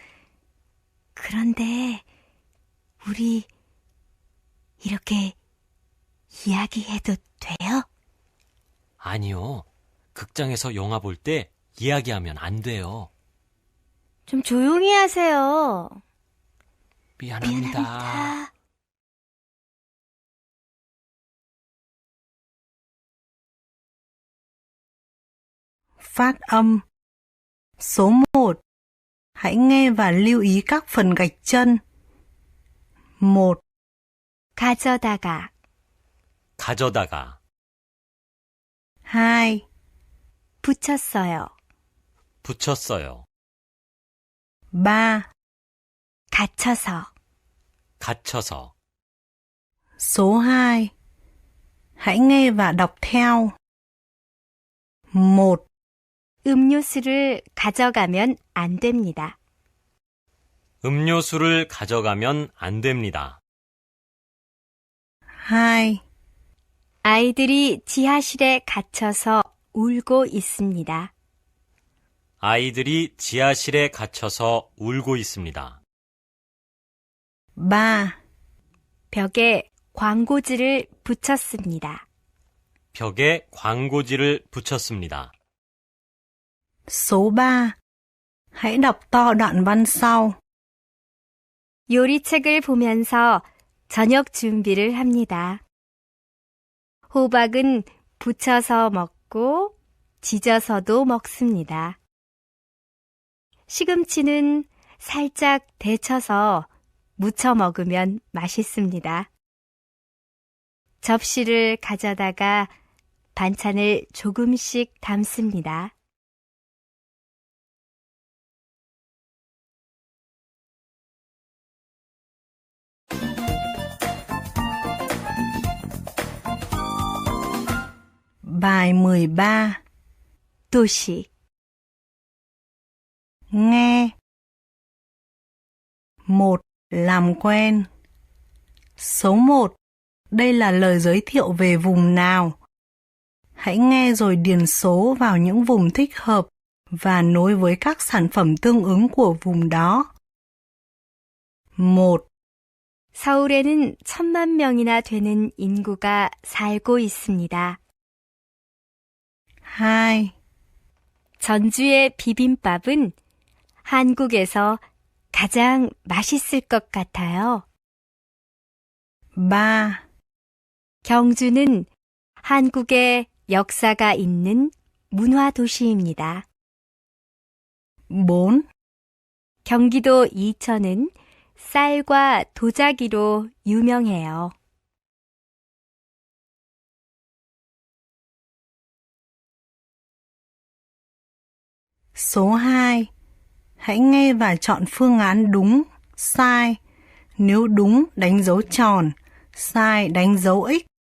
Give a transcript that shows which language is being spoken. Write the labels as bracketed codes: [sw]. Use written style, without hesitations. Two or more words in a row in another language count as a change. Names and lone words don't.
[ko] 그런데 우리 이렇게 이야기해도 돼요? 아니요. 극장에서 영화 볼 때 이야기하면 안 돼요. 좀 조용히 하세요. 미안합니다. 미안합니다. [vi] Phát âm. Số 1. Hãy nghe và lưu ý các phần gạch chân. [ko] 1, 가져다가, 가져다가, 2, 붙였어요. 붙였어요. 3. 갇혀서, 갇혀서. [vi] Số 2. Hãy nghe và đọc theo. [ko] 1, 음료수를 가져가면 안 됩니다. 음료수를 가져가면 안 됩니다. 2, 아이들이 지하실에 갇혀서 울고 있습니다. 아이들이 지하실에 갇혀서 울고 있습니다. 3, 벽에 광고지를 붙였습니다. 벽에 광고지를 붙였습니다. [vi] Số 3. Hãy đọc to đoạn văn sau. [ko] 요리책을 보면서 저녁 준비를 합니다. 호박은 부쳐서 먹고 지져서도 먹습니다. 시금치는 살짝 데쳐서 무쳐 먹으면 맛있습니다. 접시를 가져다가 반찬을 조금씩 담습니다. [vi] Bài 13. [ko] 도시, [vi] Nghe. 1. Làm quen. Số 1. Đây là lời giới thiệu về vùng nào. Hãy nghe rồi điền số vào những vùng thích hợp và nối với các sản phẩm tương ứng của vùng đó. [ko] 1, 서울에는 1,000만 명이나 되는 인구가 살고 있습니다. 2, 전주의 비빔밥은 한국에서 가장 맛있을 것 같아요. 3, 경주는 한국의 역사가 있는 문화 도시입니다. 4, 경기도 이천은 쌀과 도자기로 유명해요. [vi] Số 2. Hãy nghe và chọn phương án đúng, sai. Nếu đúng, đánh dấu tròn. sai, đánh dấu X.